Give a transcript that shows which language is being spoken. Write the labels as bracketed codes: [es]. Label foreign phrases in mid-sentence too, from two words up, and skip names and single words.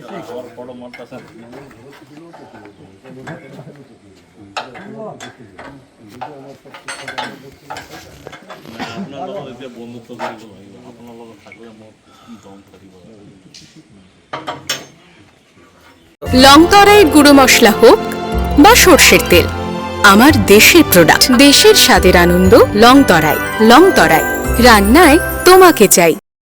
[as] বন্ধুত্ব কৰিব লাগিব আপোনাৰ লগত থাকিলে মোক দম কৰিব [bn] লংতরাইয়ের গুঁড়ো মশলা হোক বা সর্ষের তেল আমার দেশের প্রোডাক্ট দেশের স্বাদের আনন্দ লংতরাই রান্নায় তোমাকে চাই।